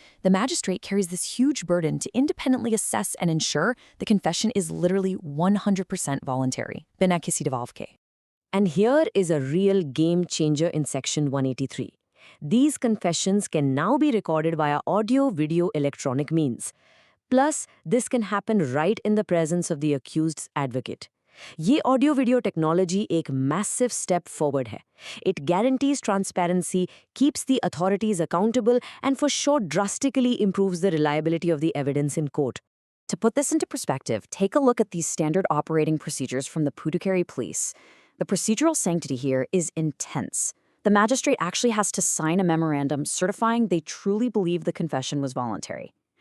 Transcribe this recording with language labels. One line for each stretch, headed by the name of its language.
English: The magistrate carries this huge burden to independently assess and ensure the confession is literally 100% voluntary.
Hindi: Bina kisi dabav ke.
English: And here is a real game changer in Section 183. These confessions can now be recorded via audio, video, electronic means. Plus, this can happen right in the presence of the accused's advocate.
Hindi: ये audio video technology एक
English: massive step forward
Hindi: है.
English: It guarantees transparency, keeps the authorities accountable, and for sure drastically improves the reliability of the evidence in court. To put this into perspective, take a look at these standard operating procedures from the Puducherry police. The procedural sanctity here is intense. The magistrate actually has to sign a memorandum certifying they truly believe the confession was voluntary.